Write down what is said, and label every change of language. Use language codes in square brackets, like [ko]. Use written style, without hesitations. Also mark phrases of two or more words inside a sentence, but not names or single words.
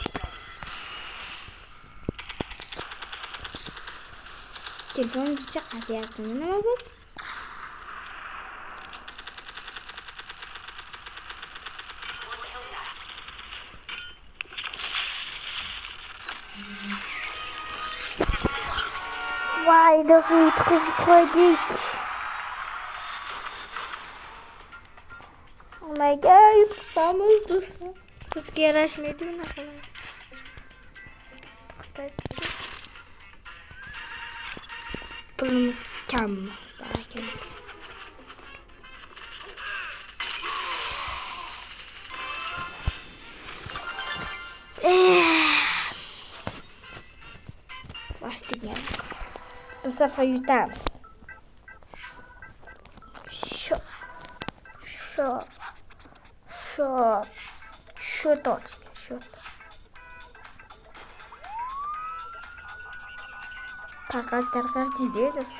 [uz] Telefon chaqaryapti. Nima bu? Voy, do'stlar, yutqizib qo'ydik. [en] Oh my god, [uz] yutqizamiz do'stlar. Bizga yarashmaydi bunaqalar. Pulimiz kam. [tr] Bastık yani. [uz] Bu sefer yutamiz. Shu точно, shu. Tarqar deydi do'stlar.